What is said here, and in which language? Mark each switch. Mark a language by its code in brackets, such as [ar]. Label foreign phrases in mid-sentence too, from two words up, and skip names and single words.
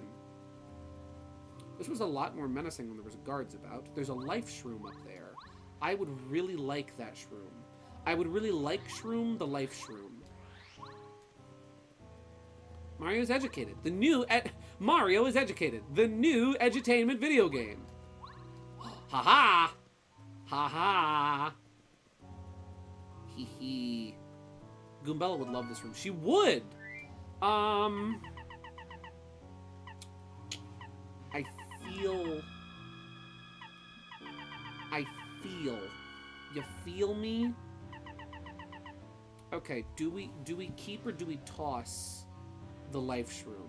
[en] This was a lot more menacing when there was guards about. There's a life shroom up there. I would really like that shroom. I would really like Shroom, the life shroom. Mario's educated. The new Mario is educated. The new edutainment video game. Ha ha! Ha ha! Hee hee. Goombella would love this room. She would! I feel. You feel me? Okay, do we keep or do we toss the life shroom?